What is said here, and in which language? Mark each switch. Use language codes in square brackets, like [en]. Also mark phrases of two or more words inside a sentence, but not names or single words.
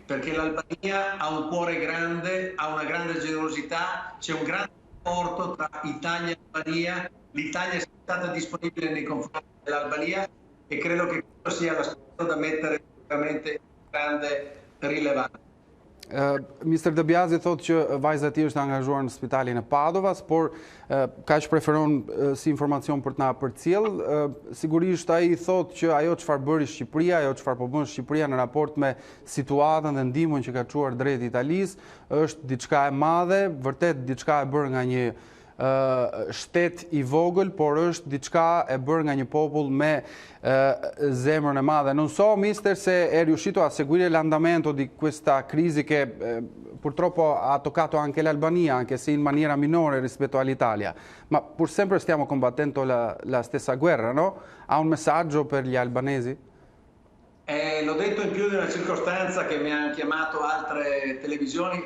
[it] Perché l'Albania ha un cuore grande, ha una grande generosità, c'è un grande rapporto tra Italia e Albania. L'Italia è stata disponibile nei confronti dell'Albania e credo che questo sia l'aspetto da mettere veramente grande rilevanza. [sq] Mr. De Biasi thotë që vajza e tij është angazhuar në spitalin e Padovas, por kaq preferon si informacion për të na përcjell. Sigurisht ai thotë që ajo çfarë bëri Shqipëria, ajo çfarë po bën Shqipëria në raport me situatën dhe ndihmën që ka çuar drejt Italisë, është diçka e madhe, vërtet diçka e bërë nga një shtet i vogël, por është diçka e bërë nga një popull me zemrën e madhe. [it] Non so, mister, se è riuscito a seguire l'andamento di questa crisi che purtroppo ha toccato anche l'Albania, anche se in maniera minore rispetto all'Italia. Ma pur sempre stiamo combattendo la stessa guerra, no? Ha un messaggio per gli albanesi? L'ho detto in più di una circostanza che mi hanno chiamato altre televisioni.